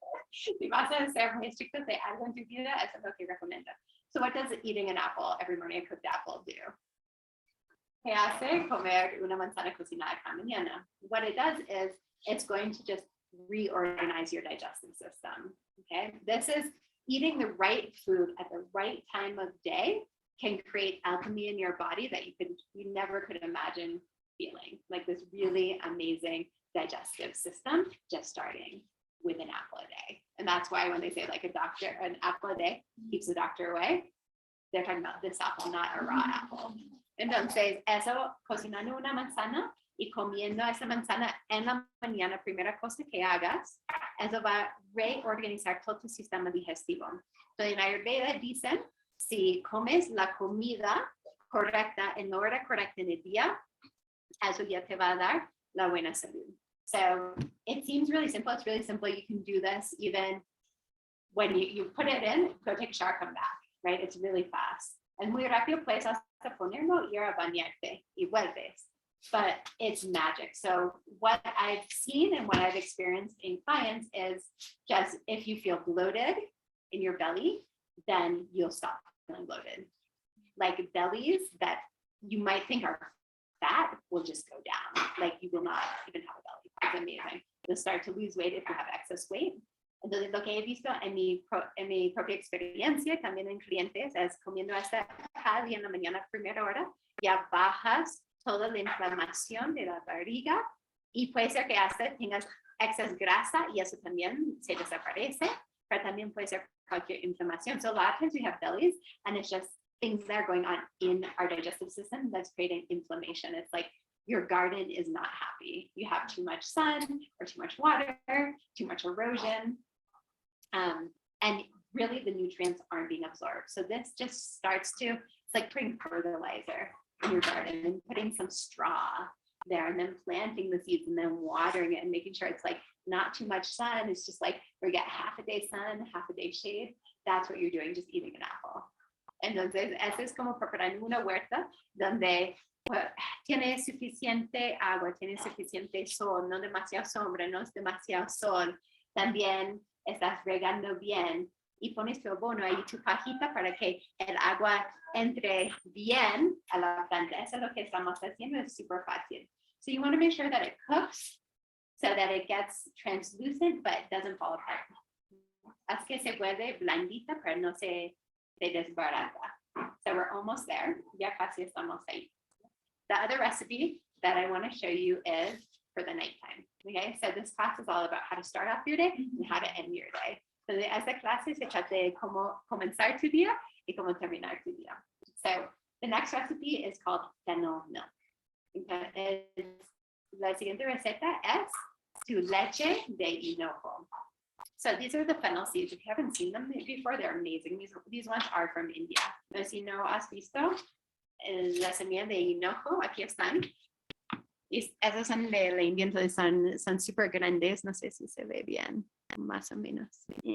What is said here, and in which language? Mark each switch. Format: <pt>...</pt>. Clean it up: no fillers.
<es>Si vas a ser muy estricto de algo en tu vida, eso es lo que recomiendo.</es> <en>So what does eating an apple every morning, a cooked apple, do?</en> <es>¿Qué hace comer una manzana cocinada cada mañana?</es> <en>What it does is it's going to just reorganize your digestive system. Okay, this is eating the right food at the right time of day can create alchemy in your body that you never could imagine feeling, like this really amazing digestive system just starting with an apple a day. And that's why when they say like an apple a day keeps the doctor away, they're talking about this apple, not a raw apple.</en> <es>Entonces, eso, cocinando una manzana y comiendo esa manzana en la mañana, primera cosa que hagas, eso va a reorganizar todo tu sistema digestivo. Entonces, en Ayurveda dicen, si comes la comida correcta en la hora correcta en el día, eso ya te va a dar la buena salud.</es> <en>So it seems really simple. It's really simple. You can do this even when you put it in, go take a shower, come back, right? It's really fast.</en> <es>And muy rápido puedes hasta ponerlo y a bañarte y vuelves.</es> <en>But it's magic. So what I've seen and what I've experienced in clients is just if you feel bloated in your belly, then you'll stop feeling bloated. Like bellies that you might think are fat will just go down. Like you will not even have a belly. It's amazing. You'll start to lose weight if you have excess weight.</en> <es>Entonces lo que he visto en mi propia experiencia, también en clientes, es comiendo hasta cada día en la mañana, primera hora, ya bajas toda la inflamación de la barriga y puede ser que hasta tengas excess grasa y eso también se desaparece, pero también puede ser cualquier inflamación.</es> <en>So a lot of times we have bellies and it's just things that are going on in our digestive system that's creating inflammation. It's like your garden is not happy. You have too much sun or too much water, too much erosion. And really the nutrients aren't being absorbed. So this just starts to, it's like putting fertilizer in your garden and putting some straw there and then planting the seeds and then watering it and making sure it's like not too much sun. It's just like we get half a day sun, half a day shade. That's what you're doing, just eating an apple.</en> <es>Entonces, eso es como preparar una huerta donde pues, tiene suficiente agua, tiene suficiente sol, no demasiado sombra, no es demasiado sol. También estás regando bien y pones tu abono ahí, tu pajita, para que el agua entre bien a la planta. Eso es lo que estamos haciendo, es súper fácil.</es> <en>So you want to make sure that it cooks so that it gets translucent, but it doesn't fall apart.</en> <es>Haz que se vuelve blandita, pero no se desbarata.</es> <en>So we're almost there.</en> <es>Ya casi estamos ahí.</es> <en>The other recipe that I want to show you is for the nighttime. Okay, so this class is all about how to start off your day and how to end your day.</en> <es>So esta clase se trata de cómo comenzar tu día y cómo terminar tu día.</es> <en>So the next recipe is called fennel milk.</en> <es>Okay, la siguiente receta es tu leche de hinojo.</es> <en>So these are the fennel seeds. If you haven't seen them before, they're amazing. These ones are from India.</en> <es>No si no has visto la semilla de hinojo, aquí están. Y esos son de la India, entonces son súper grandes. No sé si se ve bien, más o menos.</es>